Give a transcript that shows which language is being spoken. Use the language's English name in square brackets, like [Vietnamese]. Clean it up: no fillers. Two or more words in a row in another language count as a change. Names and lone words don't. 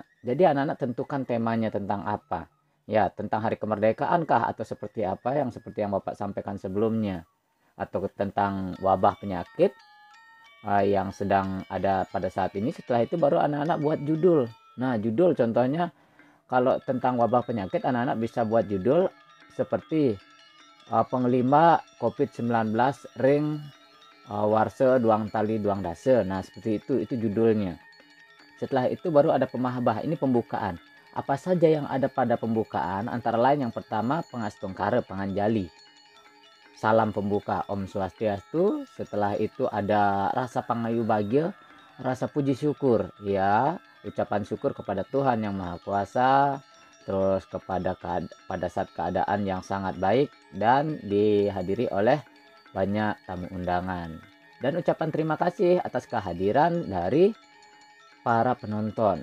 [Indonesian] Jadi anak-anak tentukan temanya tentang apa. Ya, tentang hari kemerdekaan kah atau seperti apa yang seperti yang Bapak sampaikan sebelumnya. Atau tentang wabah penyakit yang sedang ada pada saat ini. Setelah itu baru anak-anak buat judul. Nah, judul contohnya kalau tentang wabah penyakit anak-anak bisa buat judul seperti pengelima COVID-19 [Balinese] ring warse duang tali duang dase. [Indonesian] Nah, seperti itu judulnya. Setelah itu baru ada pemahabah, ini pembukaan. Apa saja yang ada pada pembukaan? Antara lain yang pertama pengastungkare, panganjali. Salam pembuka Om Swastiastu. Setelah itu ada rasa [Balinese] pangayu bahagia, [Indonesian] rasa puji syukur ya, ucapan syukur kepada Tuhan yang Maha Kuasa, terus pada saat keadaan yang sangat baik dan dihadiri oleh banyak tamu undangan, dan ucapan terima kasih atas kehadiran dari para penonton.